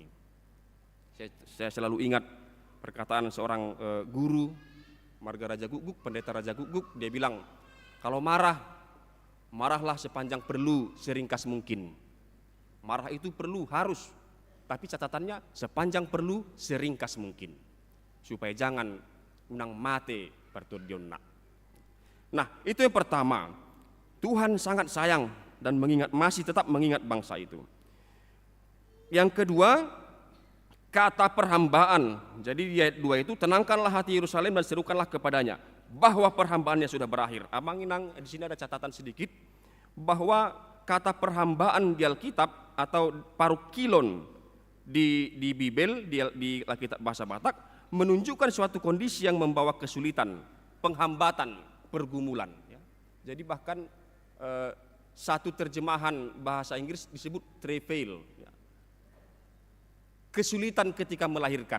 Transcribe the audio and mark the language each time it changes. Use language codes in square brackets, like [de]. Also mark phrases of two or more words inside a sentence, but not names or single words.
[id] Saya selalu ingat perkataan seorang guru Marga Raja Guguk, pendeta Raja Guguk, dia bilang, kalau marahlah sepanjang perlu, seringkas mungkin. Marah itu perlu, harus, tapi catatannya sepanjang perlu, seringkas mungkin, supaya jangan [bbc] unang mate perturdionna. [id] Nah, itu yang pertama. Tuhan sangat sayang dan masih tetap mengingat bangsa itu. Yang kedua, kata perhambaan. Jadi di ayat 2 itu, tenangkanlah hati Yerusalem dan serukanlah kepadanya bahwa perhambaannya sudah berakhir. Abang Inang, di sini ada catatan sedikit bahwa kata perhambaan di Alkitab atau parukilon di Bibel, di Alkitab bahasa Batak, menunjukkan suatu kondisi yang membawa kesulitan, penghambatan, pergumulan. Ya. Jadi bahkan satu terjemahan bahasa Inggris disebut travail, ya. Kesulitan ketika melahirkan.